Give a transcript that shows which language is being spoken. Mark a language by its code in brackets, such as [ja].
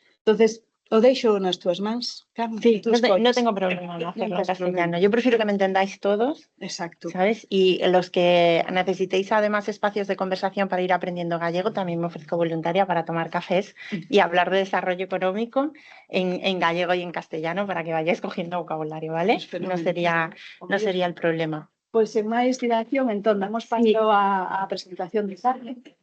[gl] Entonces, o deixo nas túas mans, Carme. [es] Sí, no tengo problema en hacerlo en castellano. Yo prefiero que me entendáis todos, Exacto. ¿sabes? Y los que necesitéis además espacios de conversación para ir aprendiendo gallego, también me ofrezco voluntaria para tomar cafés y hablar de desarrollo económico en gallego y en castellano para que vayáis cogiendo vocabulario, ¿vale? Pues No sería el problema. [gl] Pois en máis dilación, entón, damos paso á presentación de Carme.